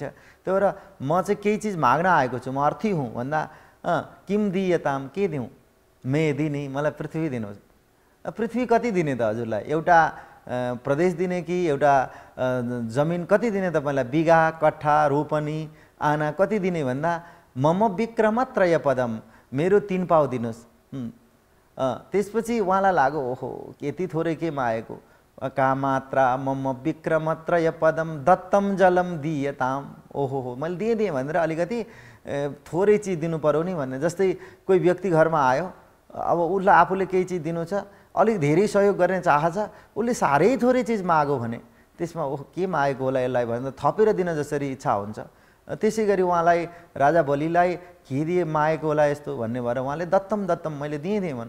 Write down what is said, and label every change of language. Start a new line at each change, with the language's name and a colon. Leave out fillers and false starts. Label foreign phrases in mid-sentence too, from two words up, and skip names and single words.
Nepali: त्यो भएर म चाहिँ केही चिज माग्न आएको छु, म अर्थी हुँ भन्दा
Sanskrit: किम दीयताम,
Nepali: के दिउँ, मे दिनी, मलाई पृथ्वी दिनुहोस्। पृथ्वी कति दिने त हजुरलाई? एउटा प्रदेश दिने कि एउटा जमिन कति दिने तपाईँलाई? बिघा, कट्ठा, रोपनी, आना कति दिने भन्दा
Sanskrit: मम विक्रमत्रय पदम,
Nepali: मेरो 3 पाउ दिनुहोस्। त्यसपछि उहाँलाई लाग्यो ओहो यति थोरै के मागेको,
Sanskrit: कामात्रा मम विक्रमत्रय पदम दत्तम जलम दीयताम,
Nepali: ओहो हो मैले दिएँ भनेर अलिकति थोरै चिज दिनु पर्यो नि भन्ने। जस्तै कोही व्यक्ति घरमा आयो, अब उसलाई आफूले केही चिज दिनु छ, अलिक धेरै सहयोग गर्ने चाह छ, उसले साह्रै थोरै चिज माग्यो भने त्यसमा ओह के मागेको होला यसलाई भनेर थपेर दिन जसरी इच्छा हुन्छ, त्यसै गरी उहाँलाई राजा बलिलाई के दिए मागेको होला यस्तो भन्ने भएर उहाँले
Sanskrit: दत्तम दत्तम
Nepali: मैले दिएँ भन्नु।